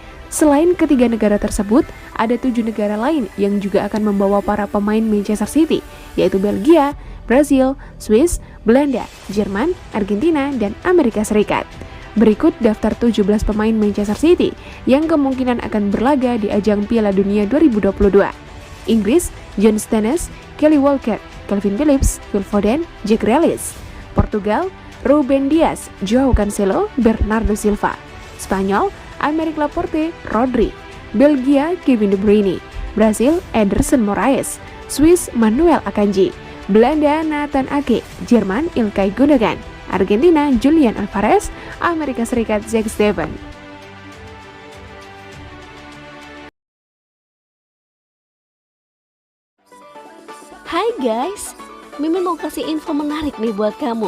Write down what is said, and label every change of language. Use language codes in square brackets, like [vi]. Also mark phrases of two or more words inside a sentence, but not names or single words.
[id] Selain ketiga negara tersebut, ada 7 negara lain yang juga akan membawa para pemain Manchester City, yaitu Belgia, Brasil, Swiss, Belanda, Jerman, Argentina, dan Amerika Serikat. Berikut daftar 17 pemain Manchester City yang kemungkinan akan berlaga di ajang Piala Dunia 2022. Inggris, John Stones, Kelly Walker, Calvin Phillips, Phil Foden, Jack Grealish. Portugal, Ruben Dias, Joao Cancelo, Bernardo Silva. Spanyol, Aymeric Laporte, Rodri. Belgia, Kevin De Bruyne. Brasil, Ederson Moraes. Swiss, Manuel Akanji. Belanda, Nathan Ake. Jerman, Ilkay Gundogan. Argentina, Julian Alvarez. Amerika Serikat, Jack Steven. Hai guys, Mimin mau kasih info menarik nih buat kamu.